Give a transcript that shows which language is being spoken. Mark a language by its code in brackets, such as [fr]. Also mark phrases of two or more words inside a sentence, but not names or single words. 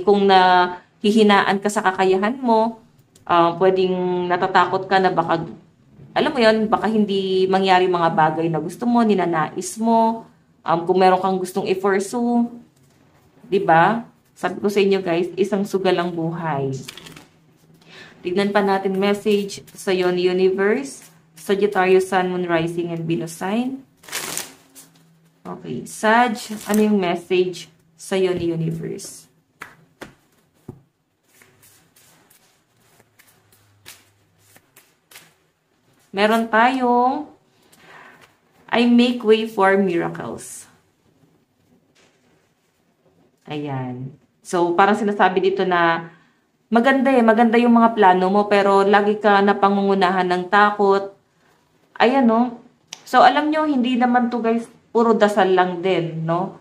[tl] Kung nahihinaan ka sa kakayahan mo, pwedeng natatakot ka na baka, alam mo yun, baka hindi mangyari mga bagay na gusto mo, ninanais mo, kung meron kang gustong i-pursue, diba? Sabi ko sa inyo guys, isang sugal ang buhay. Tignan pa natin message sa ni universe. [en] Sagittarius, Sun, Moon, Rising, and Venus sign. [tl] Okay. Sag, ano yung message sa ni universe? Meron tayong [en] I make way for miracles. [tl] Ayan. So, parang sinasabi dito na maganda yung mga plano mo, pero lagi ka napangungunahan ng takot. Ayan, no? So, alam nyo, hindi naman to guys, puro dasal lang din, no?